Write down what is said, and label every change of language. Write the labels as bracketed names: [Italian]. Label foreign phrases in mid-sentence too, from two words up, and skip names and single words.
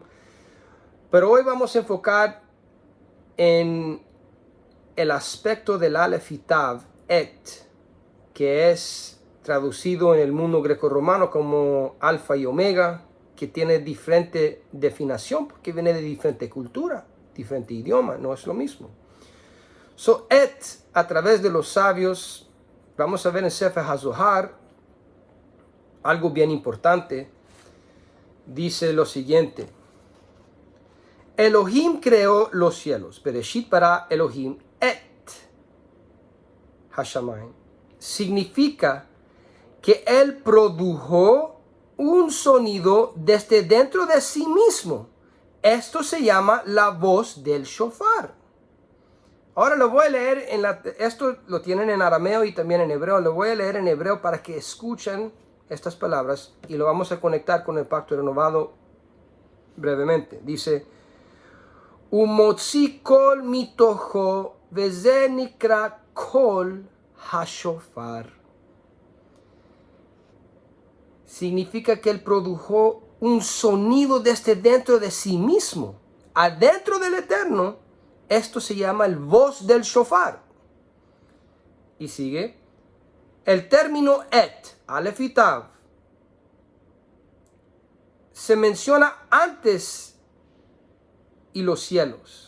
[Spanish] Pero hoy vamos a enfocar en el aspecto del Aleph y Tav, et, que es traducido en el mundo grecorromano como alfa y omega, que tiene diferente definición porque viene de diferente cultura, diferente idioma, no es lo mismo. So, et, a través de los sabios, vamos a ver en Sefer HaZohar, algo bien importante, dice lo siguiente. Elohim creó los cielos. [Hebrew] בראשית ברא אלהים את השמים. [Spanish] Significa que Él produjo un sonido desde dentro de sí mismo. Esto se llama la voz del shofar. Ahora lo voy a leer, esto lo tienen en arameo y también en hebreo. Lo voy a leer en hebreo para que escuchen estas palabras y lo vamos a conectar con el pacto renovado brevemente. Dice, [Hebrew] ומוציא קול מתוכו וזה נקרא קול השופר. [Spanish] Significa que Él produjo un sonido desde dentro de sí mismo, adentro del Eterno. Esto se llama el voz del shofar. Y sigue, el término et, alef y tav, se menciona antes y los cielos.